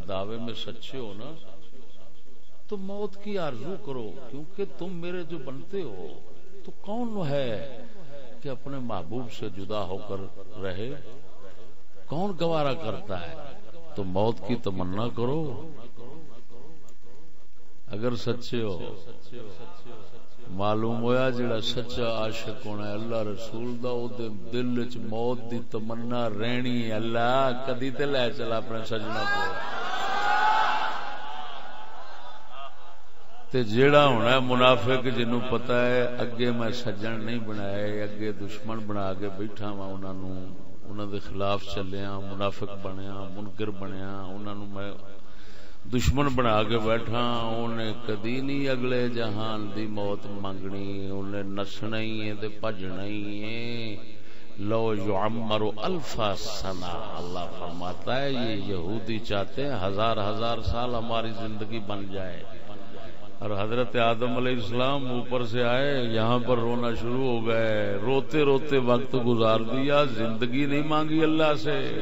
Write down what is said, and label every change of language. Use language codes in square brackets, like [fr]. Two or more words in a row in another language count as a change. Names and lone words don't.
[ur] دعوے میں سچے ہو نا تو موت کی آرزو کرو، کیونکہ تم میرے جو بنتے ہو تو کون ہے کہ اپنے محبوب سے جدا ہو کر رہے، کون گوارا کرتا ہے، تو موت کی تمنا کرو اگر سچے ہو۔ [pa] معلوم ہویا جڑا سچا عاشق ہونا ہے اللہ رسول دا، او دے دل وچ موت دی تمنا رہنی ہے، اللہ کدی تے لے چلا اپنے سجنا کو۔ تے جیڑا ہونا ہے منافق جنوں پتہ ہے اگے میں سجن نہیں بنائے، اگے دشمن بنا کے بیٹھا وا، انہاں دے خلاف چلیا، منافق بنیا، منکر بنیا، انہاں نوں میں دشمن بنا کے بیٹھا، انہیں کدی نہیں اگلے جہان دی موت منگنی، انہیں نسنا ہی ہے تے بھجنا ہی ہے۔ [ar] لو یعمر الف سنہ، [ur] اللہ فرماتا ہے یہ یہودی چاہتے ہیں ہزار ہزار سال ہماری زندگی بن جائے، اور حضرت آدم علیہ السلام اوپر سے آئے، یہاں پر رونا شروع ہو گئے، روتے روتے وقت گزار دیا، زندگی نہیں مانگی اللہ سے۔